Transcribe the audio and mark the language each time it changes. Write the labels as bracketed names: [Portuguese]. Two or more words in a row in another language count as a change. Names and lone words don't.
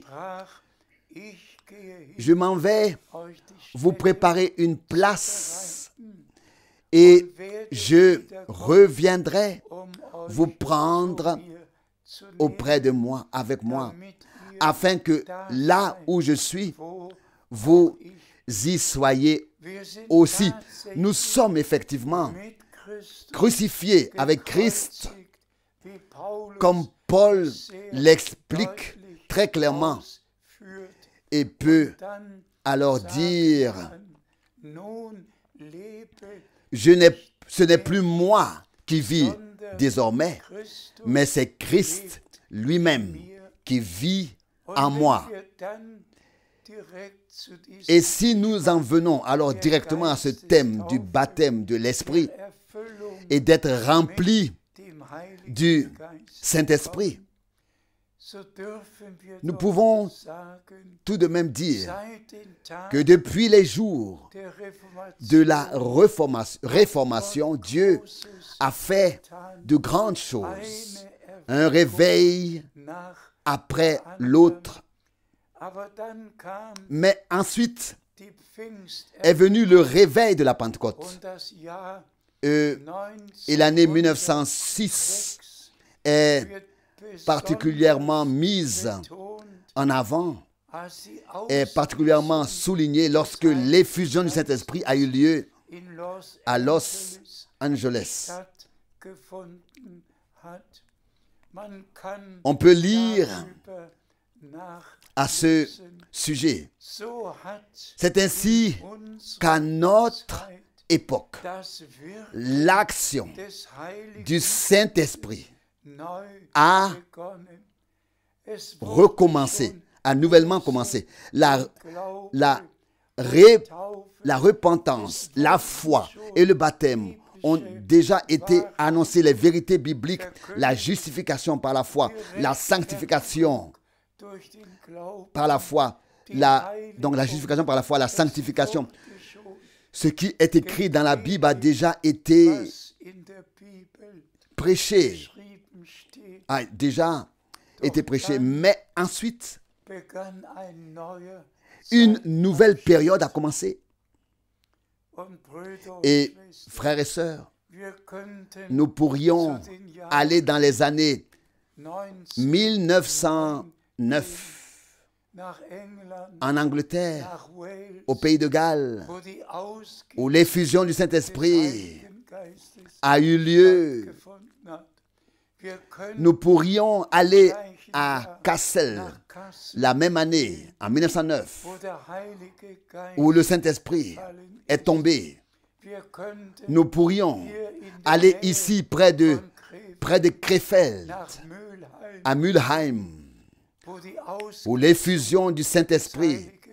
[German] sprach, ich gehe hin, [French] je m'en vais [German] euch die [French] vous [German] Städte [French] préparer une place et je reviendrai [German] euch [French] vous prendre [German] zu mir zu nehmen, [French] auprès de moi, avec moi, [German] damit ihr [French] afin que là où je suis, [German] wo [French] vous y soyez [German] wir sind [French] aussi. [German] tatsächlich [French] Nous sommes effectivement [German] mit Christus [French] crucifiés avec Christ, [German] gekreuzigt, wie Paulus [French] comme Paul [German] sehr [French] l'explique [German] deutlich [French] très clairement, [German] ausführt. [French] et peut [German] Dann [French] alors [German] sagt [French] dire, [German] man, nun lebe [French] ce n'est plus moi qui vis désormais, [German] Christus [French] mais c'est Christ lui-même qui vit en moi. [German] wenn wir dann direkt zu diesem [French] Et si nous en venons alors directement à ce thème du baptême de l'Esprit [German] Erfüllung [French] et d'être rempli [German] dem Heiligen [French] du [German] Geist [French] Saint-Esprit, [German] so dürfen wir [French] nous [German] doch [French] pouvons [German] sagen, [French] tout de même dire [German] seit den Tagen [French] que depuis les jours [German] der Reformation [French] de la réformation, Dieu a fait de grandes choses, [German] eine [French] un réveil [German] nach, [French] après l'autre. [German] aber dann kam [French] Mais ensuite [German] die Pfingst [French] est venu le réveil de la Pentecôte. [German] und das Jahr [French] Et l'année 1906 est [German] wird [French] particulièrement mise [German] betont, [French] en avant, [German] als sie [French] est particulièrement soulignée lorsque l'effusion du Saint-Esprit a eu lieu [German] in Los [French] à Los [German] Angeles [French] Angeles. [German] stattgefunden hat. Man kann [French] On peut lire [German] darüber [French] à ce [German] nachlesen. [French] sujet. [German] So hat [French] C'est ainsi [German] unsere [French] qu'à notre [German] Zeit [French] époque, [German] das Wirken [French] l'action [German] des Heiligen [French] du Saint-Esprit [German] neu [French] a [German] begonnen. Es wurde [French] recommencé, [German] schon [French] a nouvellement commencé. La [German] Glaube, [French] repentance, la foi et le baptême ont déjà été annoncés, les vérités bibliques, la justification par la foi, la sanctification [German] durch den Glauben, [French] par la foi, donc la justification par la foi, la sanctification. [German] geschoben, [French] Ce qui est écrit dans la Bible a déjà été [German] was in der Bibel [French] prêché, [German] geschrieben steht, [French] a déjà été prêché. Mais ensuite, [German] begann ein neuer [French] une nouvelle période a commencé. [German] und Brüder und [French] Et [German] Schwestern, [French] frères et sœurs, [German] wir könnten [French] nous pourrions [German] zu den Jahren [French] aller dans les années 1909 [German] nach England, [French] en Angleterre, [German] nach Wales, [French] au pays de Galles, [German] wo die [French] où l'effusion du Saint-Esprit a eu lieu, nous pourrions aller à Kassel la même année, en 1909, où le Saint-Esprit est tombé. Nous pourrions aller ici près de Krefeld, à Mülheim, où l'effusion du Saint-Esprit